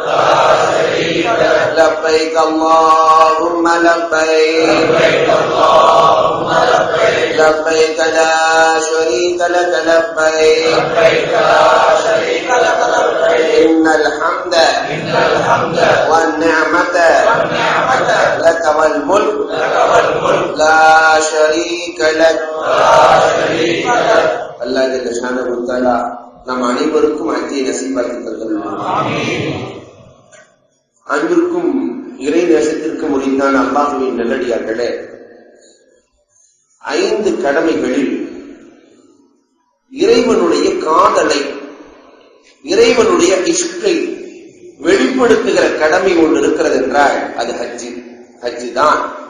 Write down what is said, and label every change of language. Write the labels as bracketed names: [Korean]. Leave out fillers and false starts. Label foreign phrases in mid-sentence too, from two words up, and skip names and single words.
[Arabic] لبيك اللهم لبيك لبيك لا شريك لك لبيك إن الحمد والنعمة لك والملك لا شريك لك. الله جل شأنه تعالى [Tamil] நம் அனைவருக்கும் ஹஜ்ஜை நசீபாக்கி தந்தருள்வார். அன்பிற்கும் இறை நேசத்திற்கும் உரித்தான அல்லாஹ்வின் நல்லடியார்களே, 5 கடமைகளில் இறைவனுடைய காதலை, இறைவனுடைய இஷ்கை வெளிப்படுத்துகிற கடமை ஒன்று இருக்கிறது என்றால் அது ஹஜ்ஜி தான்.